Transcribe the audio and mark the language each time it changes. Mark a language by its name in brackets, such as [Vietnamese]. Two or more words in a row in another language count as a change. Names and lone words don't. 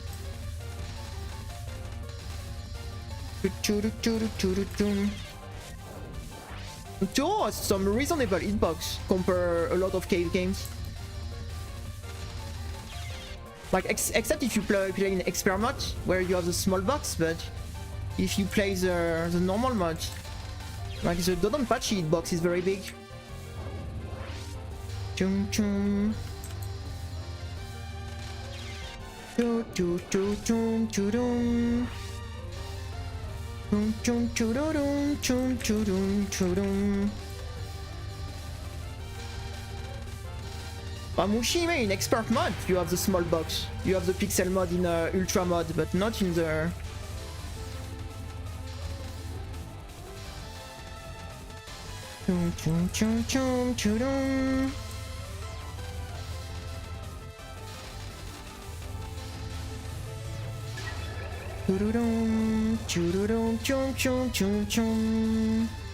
[English] Touhou has some reasonable hitbox compared a lot of cave games. Like, except if you play in expert mode, where you have the small box, but if you play the normal mode, like the Dodonpachi hitbox is very big. Chum chum. Chum chum chum chum chum. Chum chum chum chum chum chum. Mushime in expert mode, you have the small box. You have the pixel mode in ultra mode, but not in the... Chum chum chum chum chum. Chum chum chum chum chum chum.